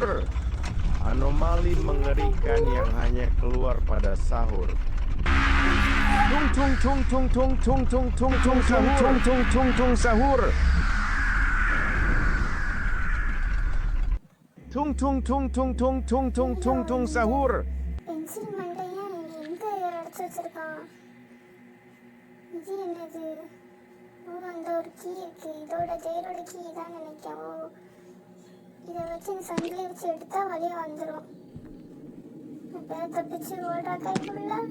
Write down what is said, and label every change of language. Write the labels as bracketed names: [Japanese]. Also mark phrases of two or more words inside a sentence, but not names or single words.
[Indonesian] Anomali mengerikan yang hanya keluar pada sahur. Tung sahur. Tung sahur. [Tamil] பென்சில் மண்டையா எங்க அடைச்சு வச்சிருக்கான்? இது என்னது? ஓ, அந்த ஒரு கீ இருக்கு. இதோட ஜெயிலோட கீ தான் நினைக்கிறோம். இதை வச்சு சங்கிலி வச்சு எடுத்தா வழியா வந்துடும். எப்போ தப்பிச்சு ஓடுறா கைக்குள்ள.